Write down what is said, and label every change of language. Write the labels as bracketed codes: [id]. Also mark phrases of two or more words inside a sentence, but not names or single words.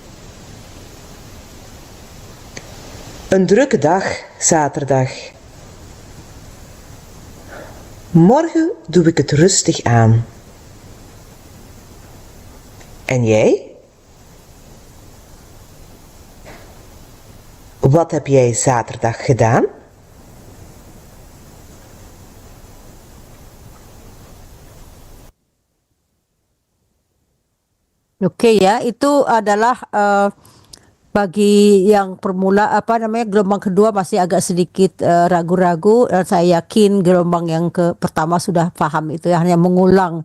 [nl] Een drukke dag, zaterdag. Morgen doe ik het rustig aan. En jij? Wat heb jij zaterdag gedaan? [id] Oke ya, itu adalah bagi yang gelombang kedua masih agak sedikit ragu-ragu, dan saya yakin gelombang yang pertama sudah paham itu ya, hanya mengulang.